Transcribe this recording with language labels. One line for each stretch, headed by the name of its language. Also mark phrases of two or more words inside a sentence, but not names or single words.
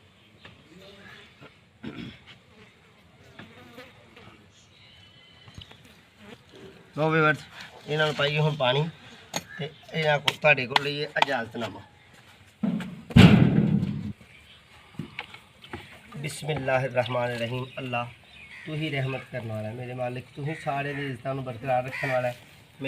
Punjabi: ਲੋ ਵੀਵਰਸ ਇਹਨਾਂ ਨੂੰ ਪਾਈਏ ਹੁਣ ਪਾਣੀ ਤੇ ਇਹਨਾਂ ਕੋਲ ਤੁਹਾਡੇ ਕੋਲ ਲਈਏ ਇਜਾਜ਼ਤਨਾਮਾ।
Arabic: بسم الله الرحمن الرحيم.
Punjabi: ਅੱਲਾਹ ਤੂੰ ਹੀ ਰਹਿਮਤ ਕਰਨੇ ਵਾਲਾ ਹੈ, ਮੇਰੇ ਮਾਲਿਕ ਤੂੰ ਹੀ ਸਾਰੇ ਰਿਜ਼ਕਾਂ ਨੂੰ ਬਰਕਰਾਰ ਰੱਖਣੇ ਵਾਲਾ ਹੈ।